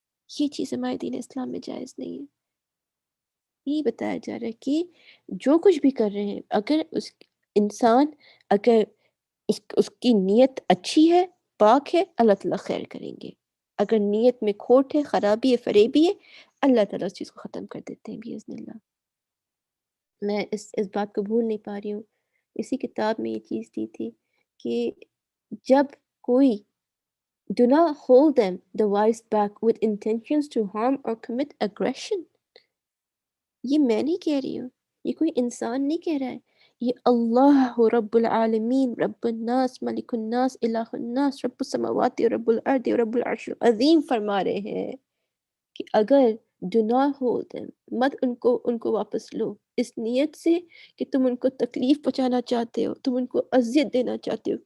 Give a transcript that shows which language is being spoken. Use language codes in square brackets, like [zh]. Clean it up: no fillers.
[ur] یہ چیز ہمارے دین اسلام میں جائز نہیں ہے. یہی بتایا جا رہا ہے کہ جو کچھ بھی کر رہے ہیں، اگر انسان اگر اس کی نیت اچھی ہے، پاک ہے، اللہ تعالیٰ خیر کریں گے. اگر نیت میں کھوٹ ہے، خرابی ہے، فریبی ہے، اللہ تعالیٰ اس چیز کو ختم کر دیتے ہیں باذن اللہ. میں اس بات کو بھول نہیں پا رہی ہوں. اسی کتاب میں یہ چیز دی تھی کہ جب کوئی [en] do not hold them the wives back with intentions to harm or commit aggression. [ur] یہ میں نہیں کہہ رہی ہوں، یہ کوئی انسان نہیں کہہ رہا ہے، یہ اللہ رب العالمین رب الناس ملک الناس الہ الناس رب السماوات و رب الارض و رب العرش العظیم فرما رہے ہیں کہ اگر [en] do not hold them، [ur] مت ان کو واپس لو اس نیت سے کہ تم ان کو تکلیف پہنچانا چاہتے ہو، تم ان کو اذیت دینا چاہتے ہو.